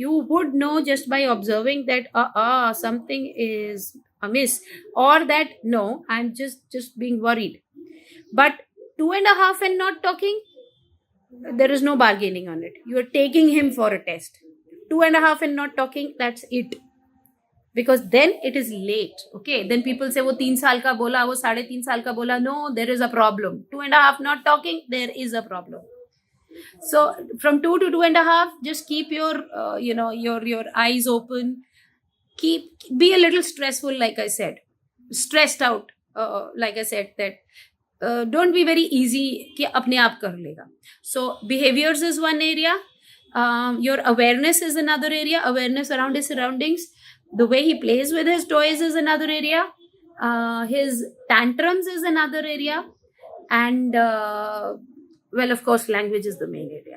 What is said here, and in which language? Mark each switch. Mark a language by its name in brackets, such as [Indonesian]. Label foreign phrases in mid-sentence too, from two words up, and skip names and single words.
[English] You would know just by observing that something is amiss, or that no, I'm just being worried. But 2.5 and not talking, there is no bargaining on it. You are taking him for a test. 2.5 and not talking, that's it. Because then it is late. Okay, then people say, [Hindi] वो 3 साल का बोला, वो 3.5 साल का बोला. [English] No, there is a problem. 2.5 not talking, there is a problem. So from 2 to 2.5, just keep your your eyes open. Be a little stressful, like I said, stressed out, like I said, that don't be very easy [Hindi] कि अपने आप कर लेगा. [English] So behaviors is one area. Your awareness is another area. Awareness around his surroundings. The way he plays with his toys is another area. His tantrums is another area. And well, of course, language is the main area.